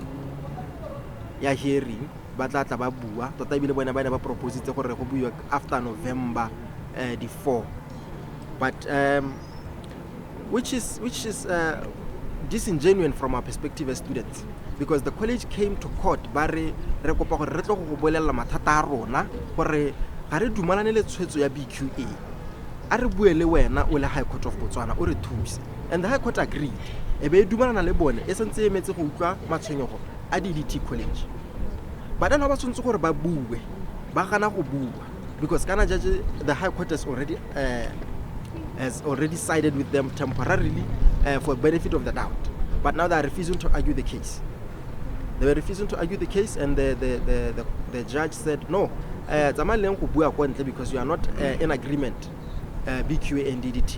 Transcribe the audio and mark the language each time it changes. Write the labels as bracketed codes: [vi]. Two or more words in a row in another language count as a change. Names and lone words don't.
[en] Ya hearing, but that proposed after November the 4th. But which is disingenuous from our perspective as students, because the college came to court [tn] bare re kopa gore re tlo go bolela mathata a rona gore ga re dumalane le tshwetso ya BQA a re buele wena o le High Court of Botswana o re thuse, [en] and the High Court agreed [tn] e be dumalana le bone e sentse e metse go utlwa matshwenyego a DDT College. [en] But then [tn] ba tshwantse gore ba bue ba gana go bua, [en] because kana judge the High Court has already sided with them temporarily for benefit of the doubt. But now they are refusing to argue the case. They were refusing to argue the case, and the judge said, no, because you are not in agreement, BQA and DDT.